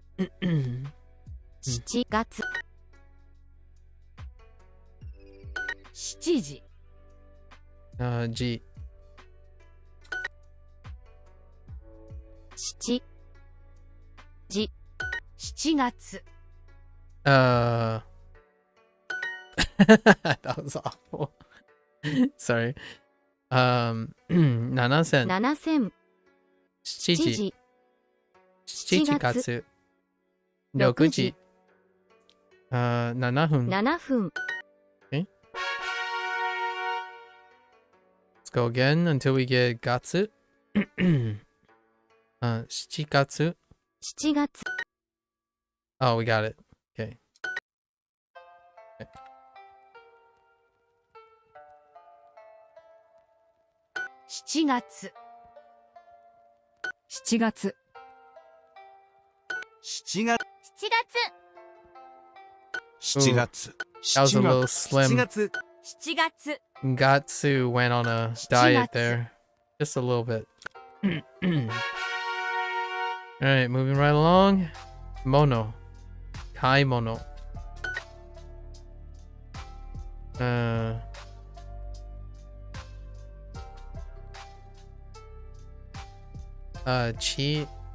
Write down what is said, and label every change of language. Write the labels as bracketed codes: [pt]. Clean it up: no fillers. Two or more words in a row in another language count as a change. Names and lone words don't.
[ja] 7 月。7時。時。 7時。7月。 [en] That was awful. Sorry. 7000。 [ja] 7000。 7 時。7月。 6 6 時。時。7分。 7分。 [en] Let's go again until we get gatsu. [ja] 7月。 7月。 [en] Oh, we got it. Okay. [ja] 7月。 7月。 7月。 7月。 [en] That was a little [ja] 7 [en] slim. [ja] 月。 7月。 [en] Gatsu went on a diet there. Just a little bit. Alright, moving right along. [ja] Mono. Kaimono. Chi.